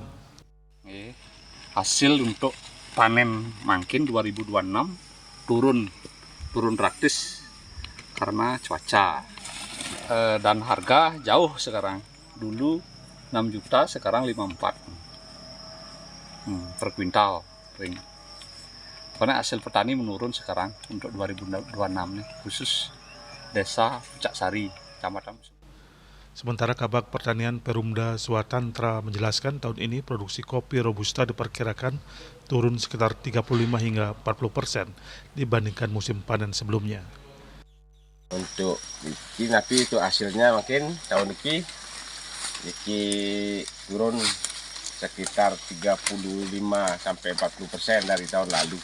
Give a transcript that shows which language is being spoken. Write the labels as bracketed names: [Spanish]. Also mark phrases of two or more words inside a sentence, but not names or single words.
[Indonesian] Hasil untuk panen mangkin 2026 turun praktis karena cuaca, dan harga jauh sekarang. Dulu 6 juta, sekarang 54 per kuintal. Karena hasil petani menurun sekarang untuk 2026 nih, khusus Desa Pucak Sari, Kecamatan. Sementara Kabag Pertanian Perumda Swatantra menjelaskan tahun ini produksi kopi Robusta diperkirakan turun sekitar 35 hingga 40% dibandingkan musim panen sebelumnya. Untuk ini tapi itu hasilnya mungkin tahun ini turun sekitar 35 sampai 40% dari tahun lalu.